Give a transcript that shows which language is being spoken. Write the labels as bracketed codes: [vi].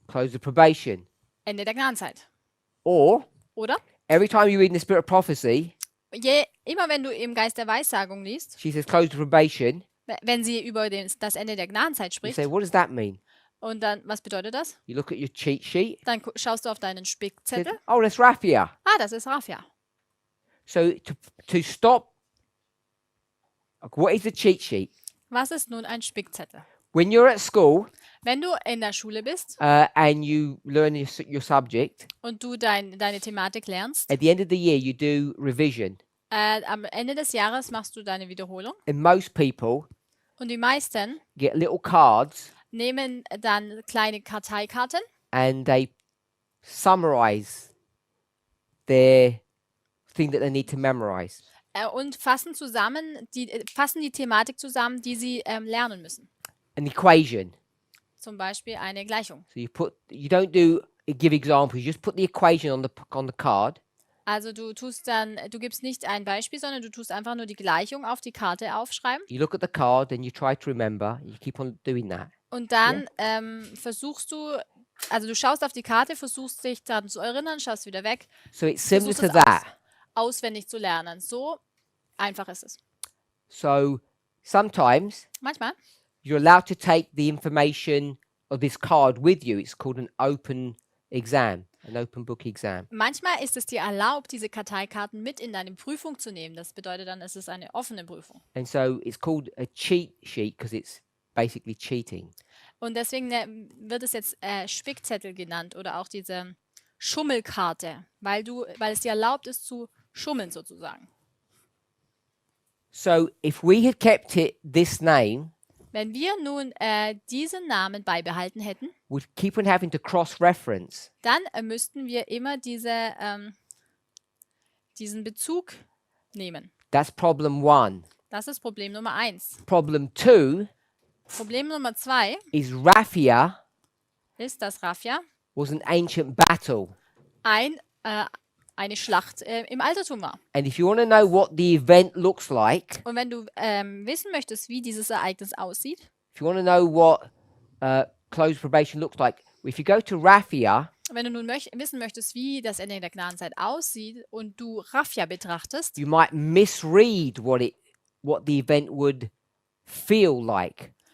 [en] Close of probation. [de] Ende der Gnadenzeit. [en] Or [de] Oder? [en] every time you read in the spirit of prophecy, [de] Immer wenn du im Geist der Weissagung liest, [en] she says close of probation, [de] wenn sie über das Ende der Gnadenzeit [en] you [de] spricht, [en] say, what does that mean? [de] und dann, was bedeutet das? [en] You look at your cheat sheet, [de] Dann schaust du auf deinen [en] says, [de] Spickzettel. [en] oh, that's Raffia. [de] Ah, das ist Raffia. [en] So to stop, what is a cheat sheet? [de] Was ist nun ein Spickzettel? [en] When you're at school [de] Wenn du in der Schule bist [en] and you learn your subject, [de] und du deine Thematik lernst, [en] at the end of the year you do revision. [de] am Ende des Jahres machst du deine Wiederholung [en] And most people [de] und die meisten [en] get little cards [de] nehmen dann kleine Karteikarten [en] and they summarize their thing that they need to memorize. [de] und fassen die Thematik zusammen, die sie lernen müssen. [en] An equation. [de] Zum Beispiel eine Gleichung. [en] So you don't do give examples. You just put the equation on the card, [de] Also du gibst nicht ein Beispiel, sondern du tust einfach nur die Gleichung auf die Karte aufschreiben [en] you look at the card and you try to remember. You keep on doing that. [de] und dann versuchst du, also du schaust auf die Karte, versuchst dich daran zu erinnern, schaust wieder weg, [en] So it's similar [de] versuchst [en] to [de] es [en] that. [de] auswendig zu lernen. So einfach ist es. [en] So sometimes [de] Manchmal [en] you're allowed to take the information of this card with you. It's called an open exam, an open book exam. [de] Manchmal ist es dir erlaubt, diese Karteikarten mit in deine Prüfung zu nehmen. Das bedeutet dann, es ist eine offene Prüfung. [en] And so it's called a cheat sheet because it's basically cheating. [de] Und deswegen wird es jetzt Spickzettel genannt oder auch diese Schummelkarte, weil es dir erlaubt ist zu schummeln sozusagen. [en] So if we had kept it this name, [de] Wenn wir nun diesen Namen beibehalten hätten, [en] we'd keep on having to cross-reference. [de] dann müssten wir immer diesen Bezug nehmen. [en] That's problem one. [de] Das ist Problem Nummer 1. [en] Problem two [de] Problem Nummer 2 [en] is Raffia [de] ist, dass Raffia [en] was an ancient battle. [de] eine Schlacht im Altertum war. [en] And if you want to know what the event looks like, [de] Und wenn du wissen möchtest, wie dieses Ereignis aussieht, [en] if you want to know what closed probation looks like, if you go to Raffia, [de] wenn du nun wissen möchtest, wie das Ende der Gnadenzeit aussieht und du Raffia betrachtest, [en] you might misread what the event would feel like.